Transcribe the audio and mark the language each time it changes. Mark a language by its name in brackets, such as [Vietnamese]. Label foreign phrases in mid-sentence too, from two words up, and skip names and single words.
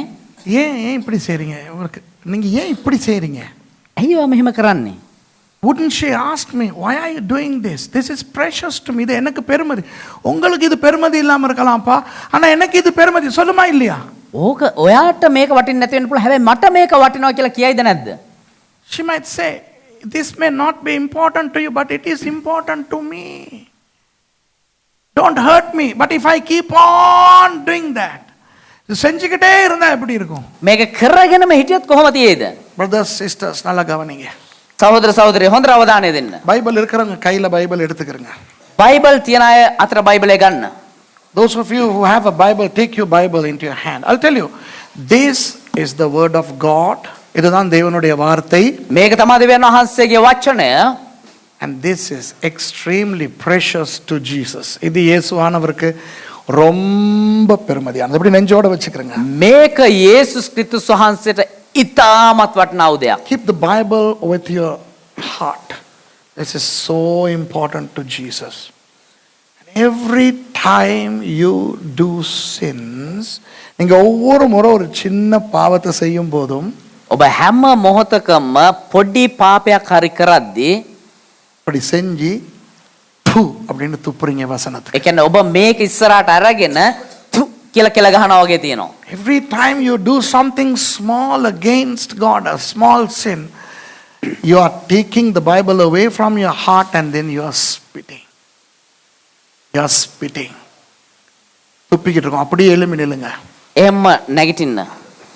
[Tamil] ஏன் இப்படி செய்றீங்க? உங்களுக்கு நீங்க ஏன் இப்படி செய்றீங்க? [Sinhala] ඇයි ඔයා මෙහෙම කරන්නේ? [English] Wouldn't she ask me, why are you doing this? This is precious to me. [Tamil] இது எனக்கு பெருமதி. உங்களுக்கு இது பெருமதி இல்லாம இருக்கலாம்ப்பா. ஆனா எனக்கு இது பெருமதி. சொல்லுமா இல்லையா? [Sinhala] ඕක ඔයාට මේක වටින්නේ නැති වෙන්න පුළුවන්. හැබැයි මට මේක වටිනවා කියලා කියයිද නැද්ද? [English] She might say, this may not be important to you, but it is important to me. Don't hurt me. But if I keep on doing that, [Tamil] செஞ்சுக்கிட்டே இருந்தா எப்படி இருக்கும்? [Sinhala] මේක කරගෙනම හිටියොත් කොහොම තියෙයිද? [English] Brothers, sisters, [Tamil] நல்லா கவனிங்க. [Sinhala] සහෝදර සහෝදරිය හොඳට අවධානය දෙන්න. [Tamil] பைபிள் இருக்கிறவங்க கையில பைபிள் எடுத்துக்கிறங்க. [Sinhala] බයිබල් තියන අය අතර බයිබලය ගන්න. [English] Those of you who have a Bible, take your Bible into your hand. I'll tell you, this is the word of God. [Tamil] இதுதான் தேவனுடைய வார்த்தை. [Sinhala] මේක තමයි දෙවියන් වහන්සේගේ වචනය. [English] And this is extremely precious to Jesus. [Tamil] இது இயேசுவானவருக்கு ரொம்ப பெருமதியானது. அப்படி நெஞ்சோட வச்சுக்கிறங்க. [Sinhala] මේක යේසුස් ක්‍රිස්තුස් වහන්සේට ඉතාමත් වටිනා වූ දෙයක්. [English] Keep the Bible with your heart. This is so important to Jesus. And every time you do sins, [Tamil] நீங்க ஒவ்வொரு முறை ஒரு சின்ன பாவத்தை செய்யும் போதும் [Sinhala] ඔබ හැම මොහොතකම පොඩි පාපයක් හරි කරද්දී [Tamil] அப்படி செஞ்சு து அப்படின்னு துப்புறீங்க வசனத்துக்கு. [Sinhala] ඒ කියන්නේ ඔබ මේක ඉස්සරහට අරගෙන තු කියලා කියලා ගහනවා වගේ තියෙනවා. [English] Every time you do something small against God, a small sin, you are taking the Bible away from your heart and then you are spitting. You are spitting. [Tamil] துப்பிக்கிட்டு இருக்கோம். அப்படியே எழும்பி நில்லுங்க. [Sinhala] එහෙම නැගිටින්න.